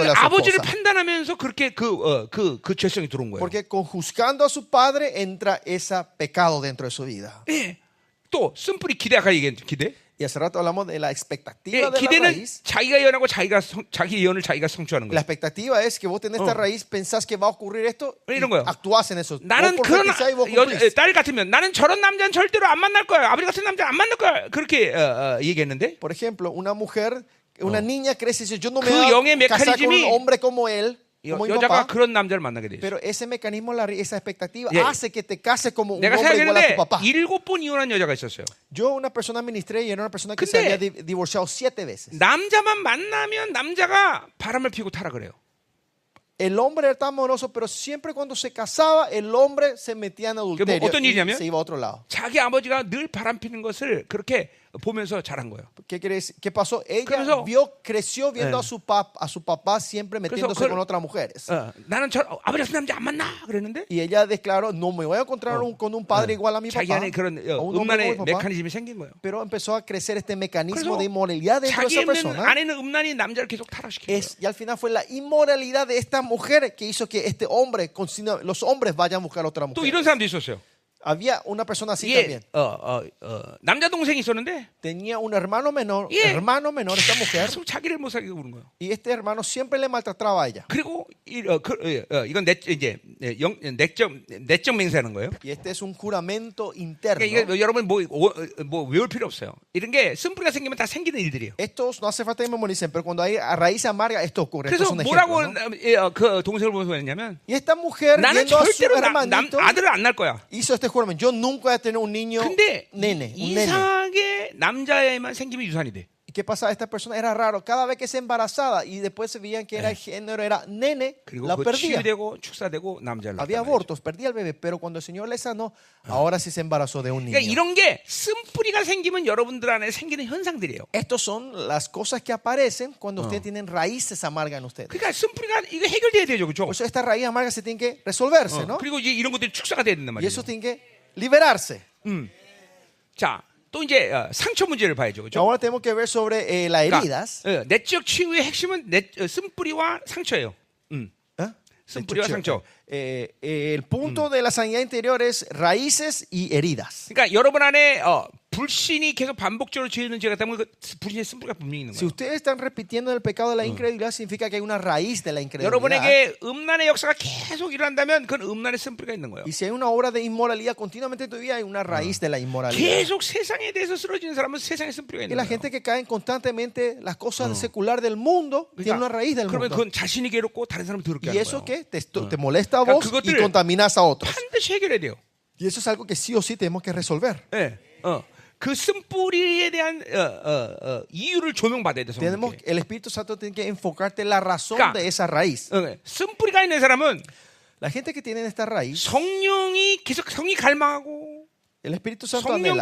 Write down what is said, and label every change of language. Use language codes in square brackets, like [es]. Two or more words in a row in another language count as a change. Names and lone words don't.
[ko] 그건 [es] a su [ko] 아버지를 [es] esposa. [ko] 판단하면서 그렇게 그 죄성이 들어온 거예요. [es] Porque con juzgando a su padre entra ese pecado dentro de su vida. [ko] 예. 또 쓴뿌리 기대 아까 얘기한 기대. [es] Y hace rato hablamos de la expectativa [ko] 예, [es] de la [ko] 기대는 [es] raíz. [ko] 자기가 예언하고 자기 예언을 자기가 성취하는 [es] La [ko] 거예요. [es] expectativa es que vos tenés esta raíz, pensás que va a ocurrir esto y [ko] 이런 거요. [es] actuás en eso. [ko] 나는 [es] Vos [ko] 그런 [es] profetizás y vos cumplís. [ko] 딸 같으면 나는 저런 남자는 절대로 안 만날 거야. 아버지 같은 남자 안 만날 거야. 그렇게 얘기했는데 [es] Por ejemplo, una mujer, una niña crece y dice, yo no me [ko] 그 [es] voy [ko] 영의 [es] a casar con un [ko] 메커니즘이 [es] hombre como él, como mi [ko] 여자가 [es] papá. [ko] 그런 남자를 만나게 돼 있어. [es] Pero ese mecanismo, esa expectativa, [ko] 예. [es] hace que te cases como un [ko] 내가 [es] hombre igual a tu [ko] 생각했는데 [es] papá. [ko] 7번 이혼한 여자가 있었어요. [es] Yo una persona ministré y era una persona que [ko] 근데 [es] se había divorciado 7 veces. [ko] 남자만 만나면 남자가 바람을 피우고 타라 그래요. [es] El hombre era tan amoroso, pero siempre cuando se casaba, el hombre se metía en adulterio [ko] 어떤 [es] y [ko] 일이냐면 [es] se iba a otro lado. [ko] 자기 아버지가 늘 바람 피는 것을 그렇게 보면서 자란 거예요. [es] ¿Qué quiere decir? ¿Qué pasó? Ella [ko] 그래서- [es] creció viendo a su papá siempre metiéndose [ko] 그래서 [es] con otras mujeres. [ko] 나는 아버지 같은 남자 안 만나 그랬는데 [es] Y ella declaró, no me voy a encontrar con un padre igual a mi [ko] 자기 [es] papá. [ko] 안에 그런 [es] o un hombre [ko] 음란의 [es] como mi papá. [ko] 메커니즘이 생긴 거예요. [es] Pero empezó a crecer este mecanismo [ko] 그래서 [es] de inmoralidad dentro de [ko] 자기 [es] esa [ko] 있는 [es] persona. [ko] 안에는 음란이 남자를 계속 타락시킨 거예요. [es] Y al final fue la inmoralidad de esta mujer que hizo que este hombre, los hombres vayan a buscar otra [ko] 또 [es] mujer. [ko] 이런 사람도 있었어요. [es] Había una persona así [ko] 이게 [es] también. [ko] 남자 동생이 있었는데 [es] Tenía un hermano menor, [ko] 예. [es] esta mujer, [ko] 계속 자기를 못 살게 구는 거예요. [es] y este hermano siempre le maltrataba a ella. [ko] 그리고 이건 내적 맹세하는 거예요. [es] Y este es un juramento interno. [ko] 그러니까 이게 여러분 뭐 외울 필요 없어요. 이런 게 쓴뿌리가 생기면 다 생기는 일들이에요. [es] Estos no hace falta que memoricen, pero cuando hay a raíz amarga, esto ocurre. Esto [ko] 그래서 [es] es un [ko] 뭐라고 [es] ejemplo, ¿no? [ko] 그 동생을 보면서 했냐면 [es] Y esta mujer, [ko] 나는 [es] viendo a su [ko] 절대로 [es] hermanito, [ko] 아들을 안 낳을 거야. [es] hizo este juramento. Yo nunca voy a tener un niño [ko] 근데 [es] nene, un nene. [ko] 이상하게 남자애만 생기면 유산이 돼. [es] ¿Y qué pasa? Esta persona era raro. Cada vez que se embarazaba y después se veían que era el género, era nene, [ko] 그리고 [es] la [ko] 그 [es] perdía. [ko] 치유되고 축사되고 남자를 [es] Había [ko] 낳았단 말이죠. [es] abortos, perdía el bebé. Pero cuando el Señor le sanó, ahora sí se embarazó de un [ko] 그러니까 [es] niño. [ko] 이런 게 쓴뿌리가 생기면 여러분들 안에 생기는 현상들이에요. [es] Estos son las cosas que aparecen cuando ustedes tienen raíces amargas en ustedes. [ko] 그러니까 쓴뿌리가 이거 해결돼야 되죠, 그렇죠? [es] Por eso esta raíz amarga se tiene que resolverse, ¿no? [ko] 그리고 이제 이런 것들이 축사가 돼야 된단 [es] Y [ko] 말이에요. [es] eso tiene que liberarse. [ko] 자, 또 이제 상처 문제를 봐야죠, 그렇죠? [es] Ahora tenemos que ver sobre las heridas. [ko] 내적 치유의 핵심은 쓴뿌리와 상처예요. ¿Eh? 쓴뿌리와 상처. [es] El punto de la sanidad interior es raíces y heridas. [ko] 그러니까 여러분 안에 불신이 계속 반복적으로 지어있는 죄가 때문에 그 불신의 쓴뿌리가 분명히 있는 [es] Si [ko] 거예요. [es] ustedes están repitiendo el pecado de la incredulidad, significa que hay una raíz de la incredulidad. [ko] 여러분에게 음란의 역사가 계속 일어난다면 그건 음란의 쓴뿌리가 있는 거예요. [es] Y si hay una obra de inmoralidad continuamente en tu vida, hay una raíz de la inmoralidad. [ko] 계속 세상에 대해서 쓰러지는 사람은 세상의 쓴뿌리가 [es] Y [ko] 있는 [es] la [ko] 거예요. [es] gente que caen constantemente las cosas secular del mundo tiene una raíz del [ko] 그러면 [es] mundo. [ko] 그건 자신이 괴롭고 다른 사람 더럽게 [es] Y [ko] 하는 [es] eso [ko] 거예요. [es] que te molesta a vos y [ko] 그것들을 [es] contaminas a otros. [ko] 반드시 해결해야 돼요. [es] Y eso es algo que sí o sí tenemos que resolver. [ko] 예, 그 쓴뿌리에 대한 이유를 조명받아야 돼. [es] Tenemos, [ko] 성령께. [es] el Espíritu Santo tiene que enfocarte la razón Claro. de esa raíz. [ko] 쓴뿌리가 있는 사람은 [es] La gente que tiene esta raíz, [ko] 성령이 계속 성이 갈망하고 [es] el Espíritu Santo anhela.